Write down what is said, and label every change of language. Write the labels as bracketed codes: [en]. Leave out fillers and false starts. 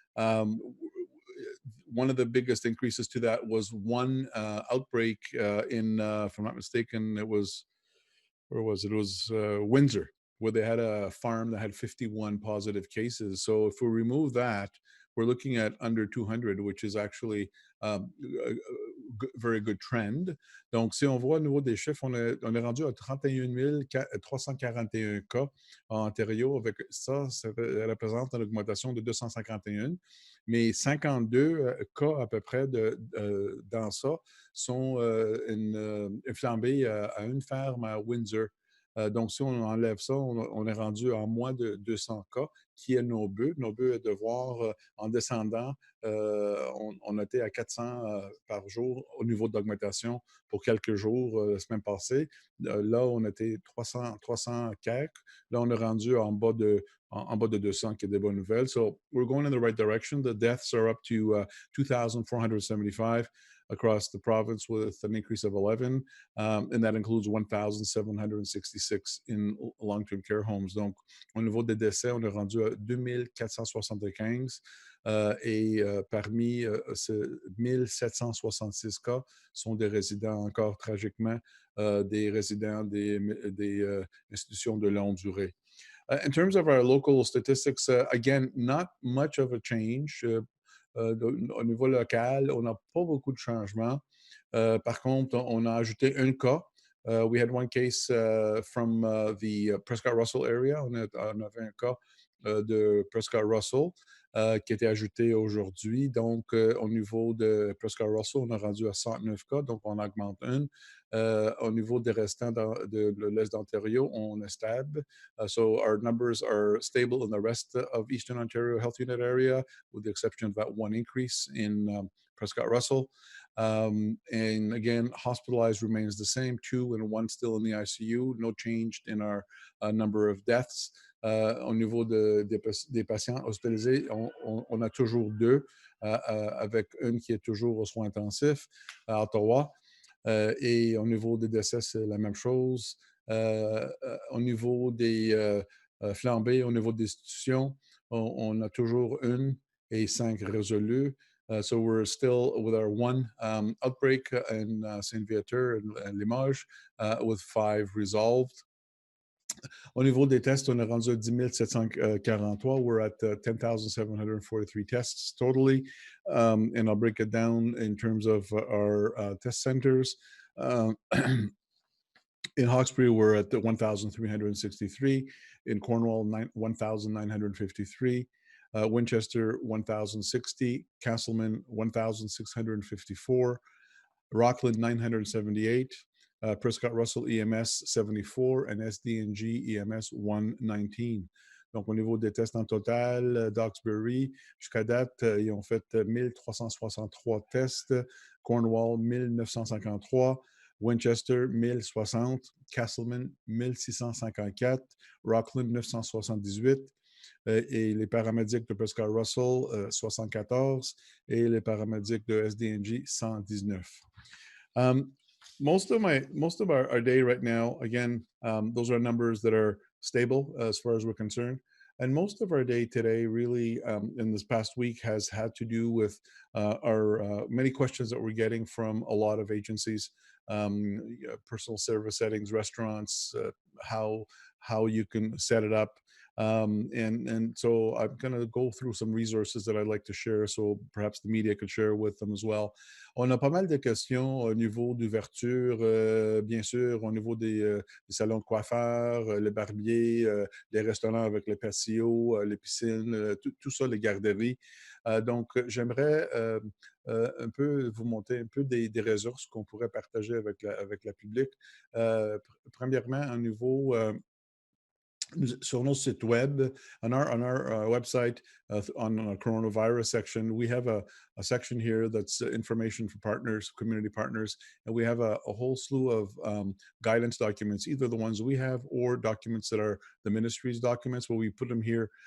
[en] Um, One of the biggest increases to that was one outbreak if I'm not mistaken, it was where was it? It was Windsor, where they had a farm that had 51 positive cases. So if we remove that, we're looking at under 200, which is actually a very good trend. [fr] Donc, si on voit au niveau des chiffres, on est rendu à 31 341 cas en Ontario. Avec ça, ça représente une augmentation de 251. Mais 52 cas à peu près dans ça sont une flambée à une ferme à Windsor. Donc, si on enlève ça, on est rendu à moins de 200 cas, qui est nos buts. Nos buts est de voir en descendant, on était à 400 par jour au niveau d'augmentation pour quelques jours la semaine passée. Là, on était 300 quelques. Là, on est rendu en bas de 200, qui est des bonnes nouvelles. [en] So we're going in the right direction. The deaths are up to 2,475 across the province with an increase of 11, and that includes 1,766 in long-term care homes. [fr] Donc, au niveau des décès, on est rendu à 2 475 et parmi ces 1 766 cas sont des résidents encore tragiquement, des résidents des institutions de longue durée. [en] In terms of our local statistics, again, not much of a change. [fr] Au niveau local, on n'a pas beaucoup de changements. Par contre, on a ajouté un cas. [en] We had one case from the Prescott Russell area. [fr] On avait un cas de Prescott Russell qui a été ajouté aujourd'hui. Donc, au niveau de Prescott Russell, on a rendu à 109 cas, donc on augmente une. Au niveau des restants de l'Est d'Ontario, on est stable. [en] So our numbers are stable in the rest of Eastern Ontario Health Unit area, with the exception of that one increase in Prescott Russell. And again, hospitalized remains the same, two and one still in the ICU. No change in our number of deaths. [fr] Au niveau des patients hospitalisés, on a toujours deux, avec une qui est toujours aux soins intensifs à Ottawa. Et au niveau des décès, c'est la même chose. Au niveau des flambées, au niveau des institutions, on a toujours une et 5 résolus. [en] So we're still with our one outbreak in Saint Viateur and Limoges, with 5 resolved. [fr] Au niveau des tests, on est rendu à 10 743. [en] We're at 10,743 tests totally. And I'll break it down in terms of our test centers. In Hawkesbury, we're at 1,363. In Cornwall, 1,953. Winchester, 1,060. Castleman, 1,654. Rockland, 978. Prescott Russell EMS 74 and SDNG EMS 119. [fr] Donc, au niveau des tests en total, Duxbury, jusqu'à date, ils ont fait 1363 tests, Cornwall 1953, Winchester 1060, Castleman 1654, Rockland 978, et les paramédics de Prescott Russell 74 et les paramédics de SDNG 119. [en] Um, most of our day right now, again, those are numbers that are stable as far as we're concerned. And most of our day today, really, in this past week, has had to do with our many questions that we're getting from a lot of agencies, personal service settings, restaurants, how you can set it up. And so I'm going to go through some resources that I'd like to share, so perhaps the media could share with them as well. [fr] On a pas mal de questions au niveau d'ouverture, bien sûr, au niveau des salons de coiffeurs, le barbier, les restaurants avec les patios, les piscines, tout ça, les garderies. Donc, j'aimerais un peu vous montrer un peu des ressources qu'on pourrait partager avec la public. Premièrement, au niveau Sur nos site web, [en] on our website, on our coronavirus section, we have a section here that's information for partners, community partners, and we have a whole slew of guidance documents, either the ones we have or documents that are the ministry's documents, where we put them here.